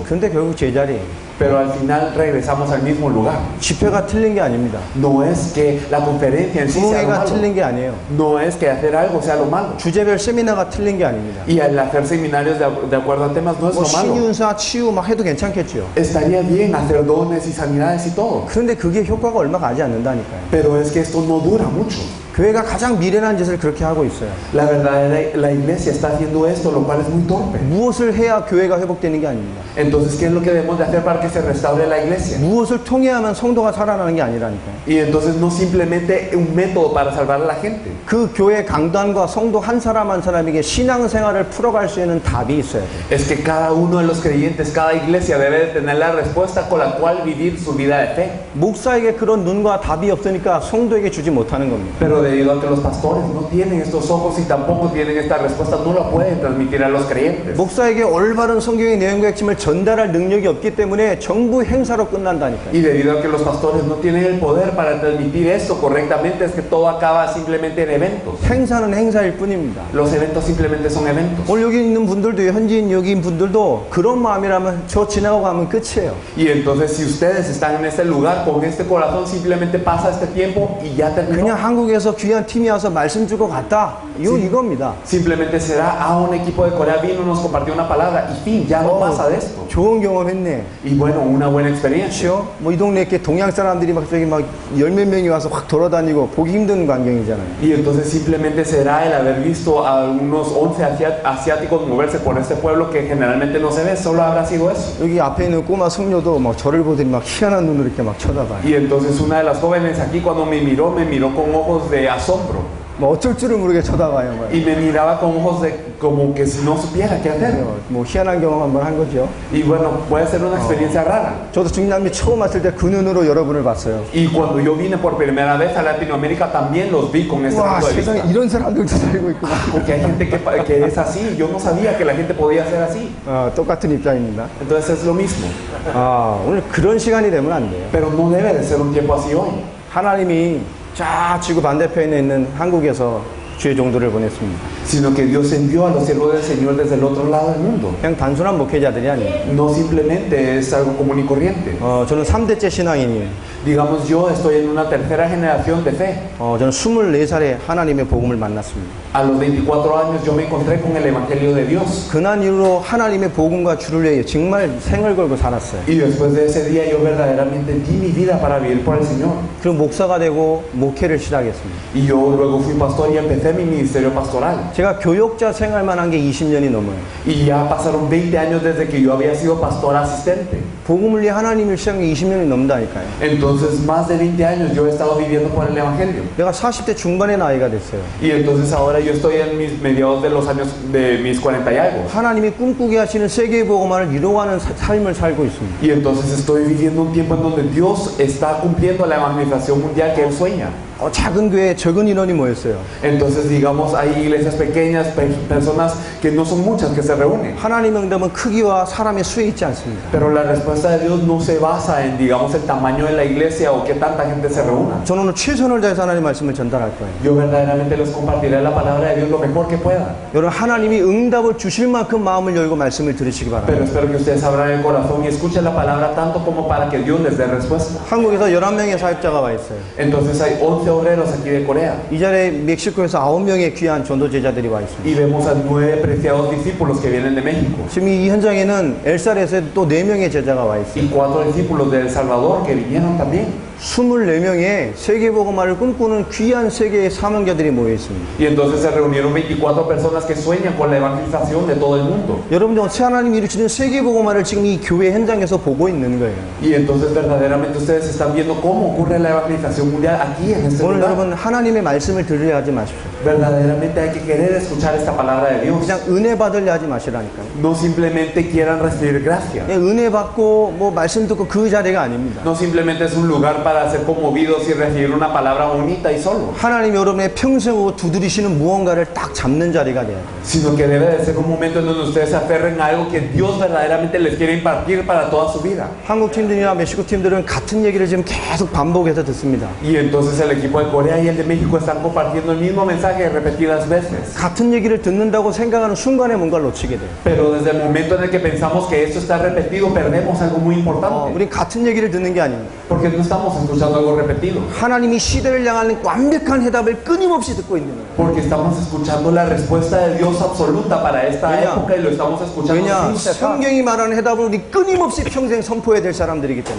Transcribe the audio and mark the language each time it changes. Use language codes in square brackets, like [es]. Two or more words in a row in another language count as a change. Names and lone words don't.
[ko] 근데 결국 제자리예요. [es] Pero al final regresamos al mismo lugar. [ko] 집회가 틀린 게 아닙니다. [es] No es que la conferencia en sí sea lo 부흥회가 malo. [ko] 틀린 게 아니에요. [es] No es que hacer algo sea lo malo. [ko] 주제별 세미나가 틀린 게 아닙니다. [es] Y al hacer seminarios de acuerdo a temas no es 뭐 lo malo. [ko] 신윤사, 치유 막 해도 괜찮겠죠. [es] Estaría bien hacer dones y sanidades y todo. [ko] 그런데 그게 효과가 얼마 가지 않는다니까요. [es] Pero es que esto no dura mucho. [ko] 교회가 가장 미련한 짓을 그렇게 하고 있어요. [es] La verdad, la iglesia está haciendo esto, lo cual es muy torpe. [ko] 무엇을 해야 교회가 회복되는 게 아닙니다. [es] Entonces, ¿qué es lo que debemos de hacer para que se restaure la iglesia? [ko] 무엇을 통해야만 성도가 살아나는 게 아니라니까요. [es] Y entonces no simplemente un método para salvar a la gente. [ko] 그 교회 강단과 성도 한 사람 한 사람에게 신앙생활을 풀어갈 수 있는 답이 있어야 돼요. [es] Es que cada uno de los creyentes, cada iglesia debe de tener la respuesta con la cual vivir su vida de fe. [ko] 목사에게 그런 눈과 답이 없으니까 성도에게 주지 못하는 겁니다. [es] Pero debido a que los pastores no tienen estos ojos y tampoco tienen esta respuesta, no la pueden transmitir a los creyentes. [ko] 목사에게 올바른 성경의 내용과 핵심을 전달할 능력이 없기 때문에 정부 행사로 끝난다니까요. [es] Y debido a que los pastores no tienen el poder para transmitir esto correctamente, es que todo acaba simplemente en eventos. [ko] 행사는 행사일 뿐입니다. [es] Los eventos simplemente son eventos. [ko] 오늘 여기 있는 분들도, 현지인 여기 있는 분들도 그런 마음이라면 저 지나고 가면 끝이에요. [es] Y entonces si ustedes están en este lugar con este corazón, simplemente pasa este tiempo y ya terminó. [ko] 그냥 한국에서 귀한 팀이 와서 말씀 주고 갔다. 이겁니다. [es] Simplemente será, un equipo de Corea vino, nos compartió una palabra y fin, ya no pasa de esto. [ko] 좋은 경험했네. [es] Y bueno, una buena experiencia. [ko] 그렇죠? 뭐 이 동네 이렇게 동양 사람들이 막 저기 막 열 몇 명이 와서 확 돌아다니고 보기 힘든 광경이잖아요. [es] Y entonces simplemente será el haber visto a unos 11 asiáticos moverse por este pueblo que generalmente no se ve, solo habrá sido eso. [ko] 여기 앞에 있는 꼬마 성녀도 막 저를 보더니 막 희한한 눈으로 이렇게 막 쳐다봐요. [es] Y entonces una de las jóvenes aquí cuando me miró con ojos de asombro. [ko] 뭐 어쩔 줄을 모르게 쳐다봐요. 뭐. [es] Y me miraba con ojos de como que si no supiera qué hacer. [ko] 뭐 희한한 경험 한번 한 거죠. [es] Y bueno, puede ser una experiencia rara. [ko] 저도 중남미 처음 왔을 때 그 눈으로 여러분을 봤어요. [es] Y cuando yo vine por primera vez a Latinoamérica también los vi con ese 와, punto de vista. [ko] 세상에 이런 사람들도 살고 있구나. [es] Porque hay gente que es así. Yo no sabía que la gente podía ser así. [ko] 똑같은 입장입니다. [es] Entonces es lo mismo. [ko] 오늘 그런 시간이 되면 안 돼요. [es] Pero no debe de ser un tiempo así hoy. [ko] 하나님이 저 지구 반대편에 있는 한국에서 주의 종도를 보냈습니다. [es] Sino que Dios envió a los siervos del Señor desde el otro lado del mundo. [ko] 그냥 단순한 목회자들이 아니에요. [es] No simplemente es algo común y corriente. [ko] 저는 3대째 신앙인이에요. [es] Digamos, yo estoy en una tercera generación de fe. [ko] 저는 24살에 하나님의 복음을 만났습니다. [es] A los 24 años yo me encontré con el Evangelio de Dios. [ko] 그날 이후로 하나님의 복음과 주를 위해 정말 생을 걸고 살았어요. [es] Y después de ese día yo verdaderamente di mi vida para vivir por el Señor. [ko] 그리고 목사가 되고 목회를 시작했습니다. [es] Y yo luego fui pastor y empecé mi ministerio pastoral. [ko] 제가 교역자 생활만 한 게 20년이 넘어요. [es] Y ya pasaron 20 años desde que yo había sido pastor asistente. [ko] 복음을 위해 하나님을 시작한 게 20년이 넘는다니까요. [es] Entonces más de 20 años yo he estado viviendo por el Evangelio. [ko] 내가 40대 중반의 나이가 됐어요. [es] Y entonces ahora yo estoy en mis mediados de los años de mis 40 y algo. [ko] 하나님이 꿈꾸게 하시는 세계의 복음화를 이루어가는 삶을 살고 있습니다. [es] Y entonces estoy viviendo un tiempo en donde Dios está cumpliendo la evangelización mundial que Él sueña. [ko] 작은 교회에 적은 인원이 모였어요. [es] Entonces digamos hay iglesias pequeñas, personas que no son muchas que se reúnen. [ko] 하나님의 응답은 크기와 사람의 수에 있지 않습니다. [es] Pero la respuesta de Dios no se basa en digamos el tamaño de la iglesia o que tanta gente se reúna. [ko] 저는 오늘 최선을 다해서 하나님의 말씀을 전달할 거예요. [es] Yo verdaderamente les compartiré la palabra de Dios lo mejor que pueda. [ko] 여러분 하나님이 응답을 주실 만큼 마음을 열고 말씀을 들으시기 Pero 바랍니다. [es] espero que ustedes abran el corazón y escuchen la palabra tanto como para que Dios les dé respuesta. [ko] 한국에서 11명의 사역자가 와 있어요. [es] Entonces hay 11 obreros aquí de Corea. [ko] 이 자리에 멕시코에서 9명의 귀한 전도 제자들이 와 있습니다. [es] Y vemos a 9 preciados discípulos que vienen de México. [ko] 지금 이 현장에는 엘사렛에 또 4명의 제자가 와 있어요. [es] Y 4 discípulos de El Salvador que vinieron también. [ko] 24명의 세계복음화를 꿈꾸는 귀한 세계의 사명자들이 모여 있습니다. [es] Y entonces se reunieron 24 personas que sueñan con la evangelización de todo el mundo. [ko] 여러분들 어떻게 하나님이 이루시는 세계복음화를 지금 이 교회 현장에서 보고 있는 거예요. [es] Y entonces verdaderamente ustedes están viendo cómo ocurre la evangelización mundial aquí en este 오늘 lugar. [ko] 여러분 하나님의 말씀을 들으려 하지 마십시오. [es] Verdaderamente hay que querer escuchar esta palabra de Dios. [ko] 그냥 은혜 받으려 하지 마시라니까요. [es] No simplemente quieran recibir gracia. [ko] 그냥 은혜 받고 뭐 말씀 듣고 그 자리가 아닙니다. [es] No simplemente es un lugar para ser conmovidos y recibir una palabra bonita y solo. [ko] 하나님 여러분의 평생으로 두드리시는 무언가를 딱 잡는 자리가 돼야 돼요. [es] Sino que debe de ser un momento en donde ustedes se aferren a algo que Dios verdaderamente les quiere impartir para toda su vida. [ko] 한국 팀들이나 멕시코 팀들은 같은 얘기를 지금 계속 반복해서 듣습니다. [es] Y entonces el equipo de Corea y el de México están compartiendo el mismo mensaje mensaje repetidas veces. [ko] 같은 얘기를 듣는다고 생각하는 순간에 뭔가를 놓치게 돼요. [es] Pero desde el momento en el que pensamos que esto está repetido, perdemos algo muy importante. [ko] 우리 같은 얘기를 듣는 게 아닙니다. [es] Porque no estamos escuchando algo repetido. [ko] 하나님이 시대를 향하는 완벽한 해답을 끊임없이 듣고 있는 거예요. [es] Porque estamos escuchando la respuesta de Dios absoluta para esta 왜냐? época y lo estamos escuchando 왜냐? sin cesar. [ko] 성경이 말하는 해답을 우리 끊임없이 평생 선포해야 될 사람들이기 때문에.